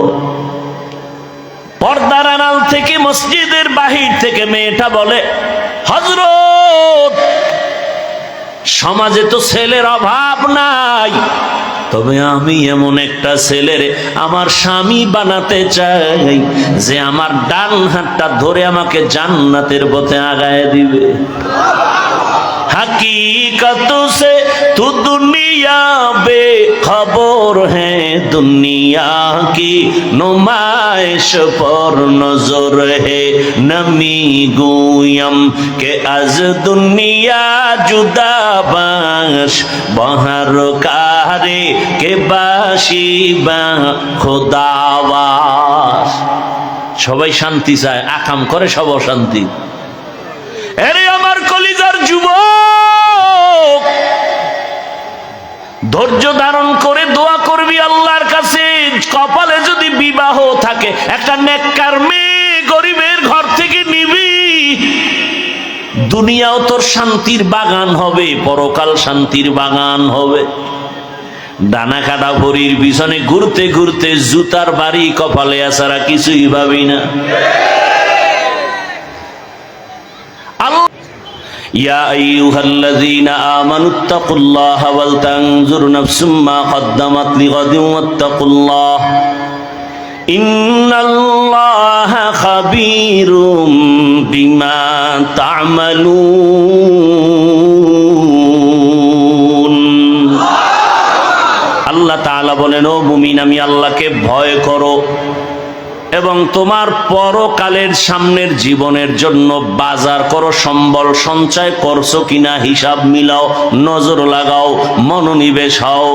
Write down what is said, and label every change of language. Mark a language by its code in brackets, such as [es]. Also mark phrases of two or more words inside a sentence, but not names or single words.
[bn] পর্দার আড়াল থেকে মসজিদের বাহির থেকে মেয়েটা বলে, হযরত সমাজে তো ছেলের অভাব নাই, তবে আমি এমন একটা ছেলের আমার স্বামী বানাতে চাই যে আমার ডান হাতটা ধরে আমাকে জান্নাতের পথে আগায় দিবে। [ur] حقیقت سے تو دنیا بے خبر ہے، دنیا کی نمائش پر نظر ہے. [fa] نمی‌گویم که از دنیا جدا باش، بهر کاری که باشی با خدا باش. [bn] সবাই শান্তি চায়, আকাম করে সব অশান্তি। এরে আমার কলিজার যুবক, ধৈর্য ধারণ করে দোয়া করবি আল্লাহর কাছে। কপালে যদি বিবাহ থাকে, একটা নেককার মেয়ে গরিবের ঘর থেকে নিবি, দুনিয়াও তোর শান্তির বাগান হবে, পরকাল শান্তির বাগান হবে। ডানা কাটা ভরির পিছনে ঘুরতে ঘুরতে জুতার বাড়ি কপালে আসারা কিছুই ভাবি না। [ar] يا أيها الذين آمنوا اتقوا الله ولتنظر نفس ما قدمت لغد واتقوا الله إن الله خبير بما تعملون. [bn] আল্লাহ তাআলা বলেন, ও মুমিন, আমি আল্লাহকে ভয় করো এবং তোমার পরকালের সামনের জীবনের জন্য বাজার করো, সম্বল সঞ্চয় করছো কিনা হিসাব মিলাও, নজর লাগাও, মনোনিবেশ হও।